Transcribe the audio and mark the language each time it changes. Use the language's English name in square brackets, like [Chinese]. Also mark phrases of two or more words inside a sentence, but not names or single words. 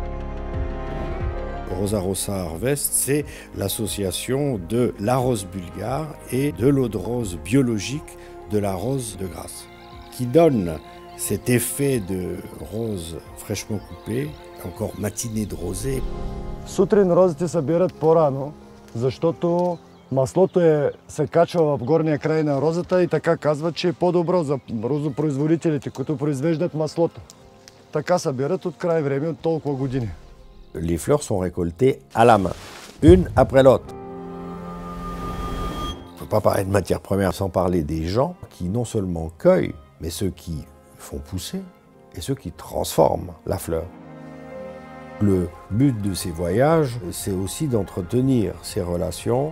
[French] Rosa Rossa Harvest, c'est l'association de la rose bulgare et de l'eau de rose biologique de la rose de Grasse, qui donne cet effet de rose fraîchement coupée, encore matinée de rosée. [Bulgarian] Сутрин розите събират по-рано, защото маслото се качва в горния край на розата и така казват, че е по-добро за розопроизводителите, които произвеждат маслото. Така събират от край време от толкова години. [French] Les fleurs sont récoltées à la main, une après l'autre. On ne peut pas parler de matière première sans parler des gens qui non seulement cueillent, mais ceux qui font pousser et ceux qui transforment la fleur. Le but de ces voyages, c'est aussi d'entretenir ces relations.